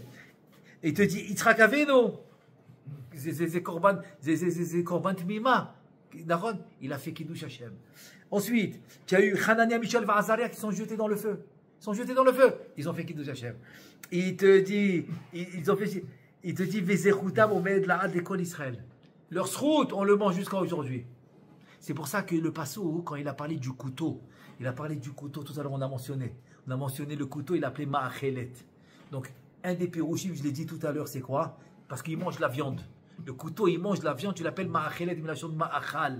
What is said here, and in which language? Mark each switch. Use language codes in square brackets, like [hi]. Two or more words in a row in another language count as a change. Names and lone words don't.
[fr] Et il te dit, Yitzhak Avinu, c'est [he] קרבן תמימה. [fr] Il a fait [he] קידוש השם. [fr] Ensuite, tu as eu Hanania, Michel, Azaria qui sont jetés dans le feu. Ils ont fait [he] קידוש השם. [fr] Il te dit, [he] וזכותם עומד לעד לכל ישראל. [fr] Leur srout, on le mange jusqu'à aujourd'hui. C'est pour ça que le Passou, quand il a parlé du couteau, tout à l'heure on a mentionné le couteau, il l'appelait Ma'achelet. Donc, un des pérouchim, je l'ai dit tout à l'heure, c'est quoi? Parce qu'il mange la viande. Le couteau, il mange la viande, tu l'appelles Ma'achelet, mais la chose Ma'achal.